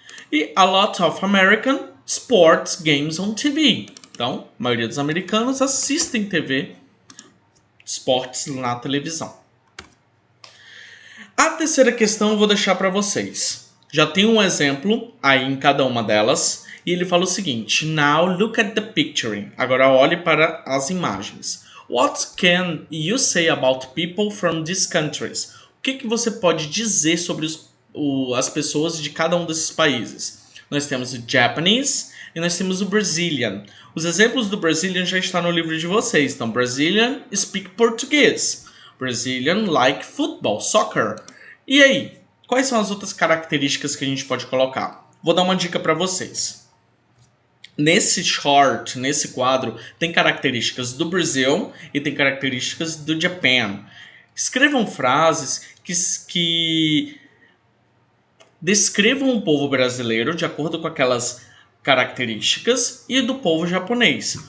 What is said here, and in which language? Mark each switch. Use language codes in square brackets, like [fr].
[en] E a lot of American sports games on TV. [pt] Então, a maioria dos americanos assistem TV, esportes na televisão. A terceira questão eu vou deixar para vocês. Já tem um exemplo aí em cada uma delas. E ele fala o seguinte: [en] Now look at the picture. [pt] Agora olhe para as imagens. [en] What can you say about people from these countries? [pt] O que você pode dizer sobre as pessoas de cada um desses países? Nós temos o Japanese e nós temos o Brazilian. Os exemplos do Brazilian já estão no livro de vocês. Então, [en] Brazilian speak português. Brazilian like football, soccer. [pt] E aí, quais são as outras características que a gente pode colocar? Vou dar uma dica para vocês. Nesse chart, nesse quadro, tem características do Brasil e tem características do Japan. Escrevam frases que descrevam o povo brasileiro de acordo com aquelas características e do povo japonês.